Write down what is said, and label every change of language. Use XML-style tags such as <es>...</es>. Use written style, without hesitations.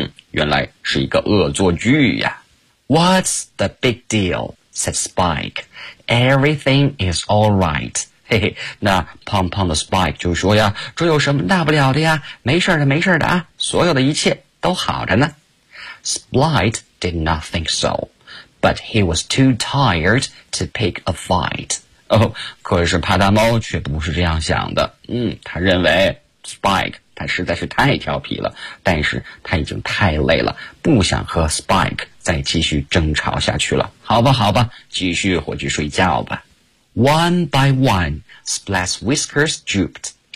<zh>原来是一个恶作剧呀。</zh> <en>What's the big deal? Said Spike. Everything is all right.</en> <zh>那胖胖的 Spike 就说呀，这有什么大不了的呀，没事的没事的啊，所有的一切都好着呢。</zh> <en>Splat did not think so, but he was too tired to pick a fight.</en> <zh>可是帕大猫却不是这样想的。他认为 Spike 他实在是太调皮了，但是他已经太累了，不想和 Spike 再继续争吵下去了。好吧好吧，继续回去睡觉吧。</zh> <en>One by one, Splat's whiskers drooped.</en>